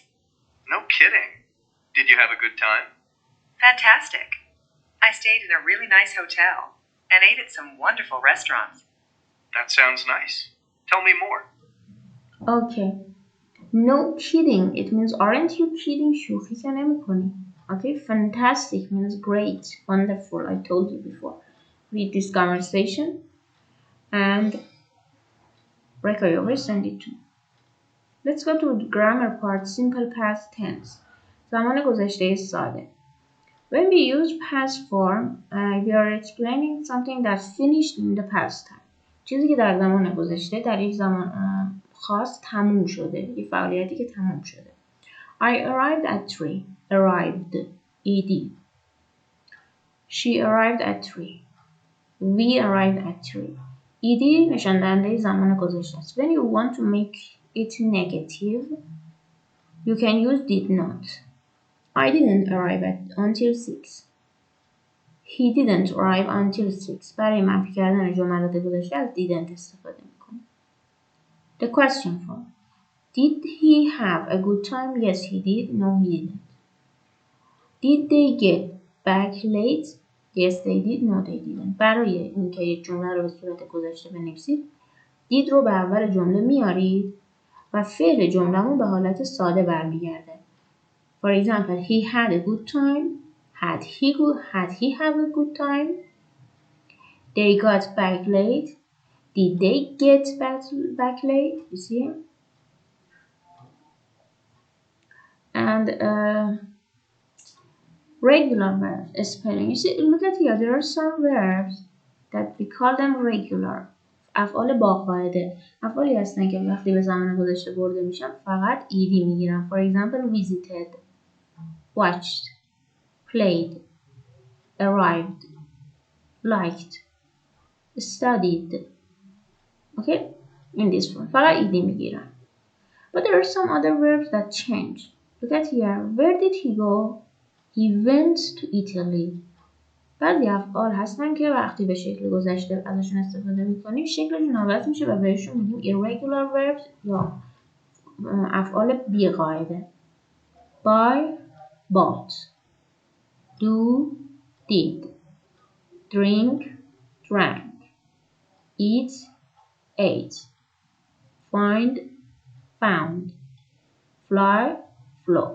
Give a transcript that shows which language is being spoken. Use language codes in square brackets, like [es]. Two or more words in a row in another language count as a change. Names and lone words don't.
[en] No kidding. Did you have a good time? Fantastic. I stayed in a really nice hotel and ate at some wonderful restaurants. That sounds nice. Tell me more. Okay. No kidding. It means aren't you kidding? [fa] شوخی که نمی‌کنی. [en] Okay, fantastic means great, wonderful. I told you before. Read this conversation and record your voice, send it to me. Let's go to the grammar part, simple past tense. [fa] زمان گذشته ساده. [en] When we use past form, we are explaining something that's finished in the past time. [fa] چیزی که در زمان گذشته در یک زمان خاص تموم شده. یک فعالیتی که تموم شده. [en] I arrived at 3. Arrived. ed. She arrived at 3. We arrived at 3. [fa] ed نشان دهنده زمان گذشته است. [en] When you want to make it negative, you can use did not. I didn't arrive until 6. He didn't arrive until 6. [fa] برای منفی کردن جملات گذشته از didn't استفاده میکنیم. [en] The question form. Did he have a good time? Yes, he did. No, he didn't. Did they get back late? Yes, they did. No, they didn't. [fa] برای اینکه یک جمله رو به صورت گذشته بنویسید did رو به اول جمله میارید و فعل جمله‌مون به حالت ساده برمیگرده. [en] For example, he had a good time. Had he have a good time? They got back late. Did they get back late? You see? And Regular verbs, spelling. You see, look at here. There are some verbs that we call them regular. [fa] افعال با قاعده. افعالی هستن که وقتی به زمان گذشته برده میشن فقط ایدی میگیرن. [en] For example, visited, watched, played, arrived, liked, studied. Okay? In this form. [fa] فقط ایدی میگیرن. [en] But there are some other verbs that change. Look at here. Where did he go? He went to Italy. [fa] بعضی افعال هستن که وقتی به شکل گذشته ازشون استفاده میکنیم شکلشون عوض میشه و بهشون میگیم [en] irregular verbs [fa] یا افعال بی قاعده. [en] buy, bought, do, did, drink, drank, eat, ate, find, found, fly, flew.